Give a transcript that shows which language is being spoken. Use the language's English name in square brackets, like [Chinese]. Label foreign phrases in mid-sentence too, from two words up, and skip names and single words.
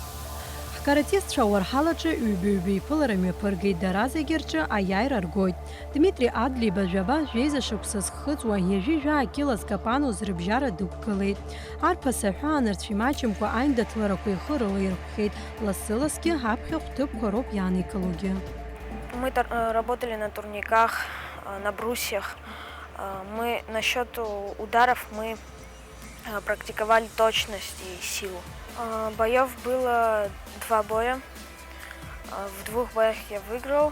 [Abkhazian] Ҳкаратистцәа ауарҳалаҿы ҩба-ҩба иԥылара мҩаԥыргеит, дара зегьы рҿы аиааира ргоит. Дмитри Адлиба жәаба жәеиза шықәса зхыҵуа ҩажәи жәа-кила зкапануз рыбжьара дықәгылеит. Арԥыс аҳәаанырцә имаҷымкәа аиндаҭларақәа ихы рылаирхәхьеит. Лассы-ласгьы ҳаԥхьахә ҭыԥқәа роуп иааникылогьы. [Russian] Мы работали на турниках, на брусьях. Мы насчет ударов мы практиковали точность и силу. Боев было 2 боя. В 2 боях я выиграл.